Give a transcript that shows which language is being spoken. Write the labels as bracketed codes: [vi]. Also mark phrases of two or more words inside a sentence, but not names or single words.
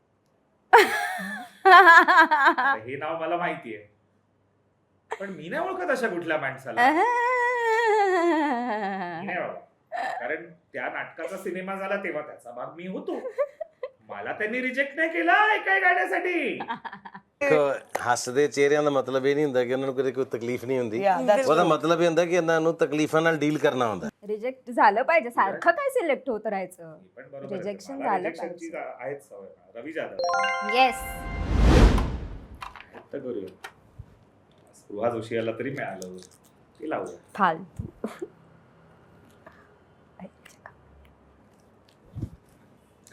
[mr] आता हे नाव मला माहिती आहे, पण मी नाही ओळखत अशा कुठल्या माणसाला. मी नाही बाबा. कारण त्या नाटकाचा सिनेमा झाला तेव्हा त्याचा भाग मी होतो. मला त्यांनी रिजेक्ट नाही केला एका गाण्यासाठी. [pa] ਹੱਸਦੇ ਚਿਹਰਿਆਂ ਦਾ ਮਤਲਬ ਇਹ ਨਹੀਂ ਹੁੰਦਾ ਕਿ ਉਹਨਾਂ ਨੂੰ ਕਦੇ ਕੋਈ ਤਕਲੀਫ ਨਹੀਂ ਹੁੰਦੀ। [en] Yeah, that's [pa] ਉਹਦਾ [en] true. [pa] ਮਤਲਬ ਇਹ ਹੁੰਦਾ ਕਿ ਇਹਨਾਂ ਨੂੰ ਤਕਲੀਫਾਂ ਨਾਲ ਡੀਲ ਕਰਨਾ ਹੁੰਦਾ। [mr] रिजेक्ट झालं पाहिजे. सारखं काय सिलेक्ट होत राहायचं. हे पण बरोबर आहे. [en] Rejection [mr] मला झालं rejectionची पाहिजे. आहेच सवय. रवी जाधव येस. तर करूया. स्पृहा जोशी याला तरी मिळालं, ते लावूया. फालतू. हा.